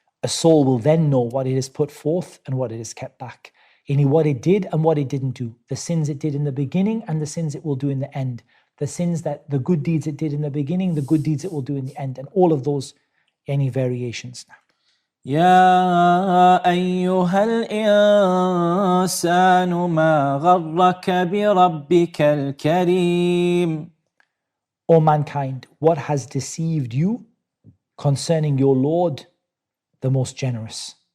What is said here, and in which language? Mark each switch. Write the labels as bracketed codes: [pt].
[en] A soul will then know what it has put forth and what it has kept back. Yani what it did and what it didn't do. The sins it did in the beginning and the sins it will do in the end. The good deeds it did in the beginning, the good deeds it will do in the end. And all of those, any variations. [ar] يا أيها الإنسان ما غرك بربك الكريم. [en] O mankind, what has deceived you concerning your Lord, the most generous?